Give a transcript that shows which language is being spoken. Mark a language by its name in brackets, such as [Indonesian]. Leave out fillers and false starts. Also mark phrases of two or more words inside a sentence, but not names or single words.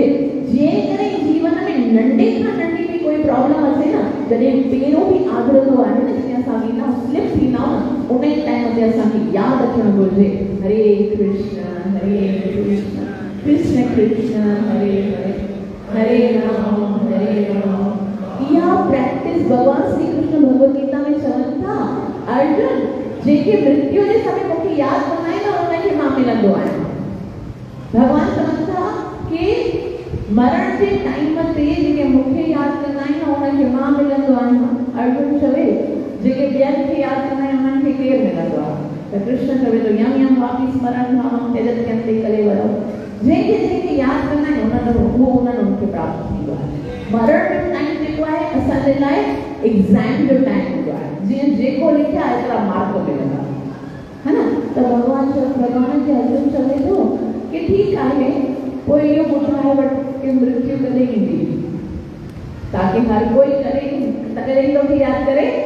[Sindhi] जेकॾहिं जीवन में नंढे खां नंढी बि कोई प्रॉब्लम अचे न, जॾहिं पेरों बि आदरंदो आहे न, जीअं असां वीना स्लिप थींदा आहियूं न, उन टाइम ते असांखे यादि रखणु घुरिजे, हरे कृष्ण कृष्ण कृष्ण हरे हरे, हरे राम। इहा प्रैक्टिस भगवान श्री कृष्ण भगवद गीता में चवनि था, अर्जुन जेके मृत्यु जे समय मूंखे यादि कंदा आहिनि न उनखे मां मिलंदो आहियां। भगवान चवनि था कि मरण जे टाइम ते जेके मूंखे यादि कंदा आहिनि न उनखे मां मिलंदो आहियां। अर्जुन चवे जेके ॿियनि खे यादि कंदा आहिनि उन्हनि खे केरु मिलंदो आहे? त कृष्ण चवे थो, [Sanskrit] यम वापि स्मरण धामं त्यजत्यन्ते कलेवरम। [Sindhi] जंहिंखे यादि कंदा आहिनि उन्हनि खे प्राप्त थींदो आहे। मरण जो टाइम जेको आहे असांजे लाइ एग्ज़ाम जो टाइम हूंदो आहे, जीअं जेको लिखिया एतिरा मार्क मिलंदा, है न। त भगवान खे अर्जुन चवे थो कि ठीकु आहे, पोइ इहो ॿुधाए वठि कि मृत्यु कॾहिं ईंदी, ताकि हर कोई कॾहिं तोखे यादि करे।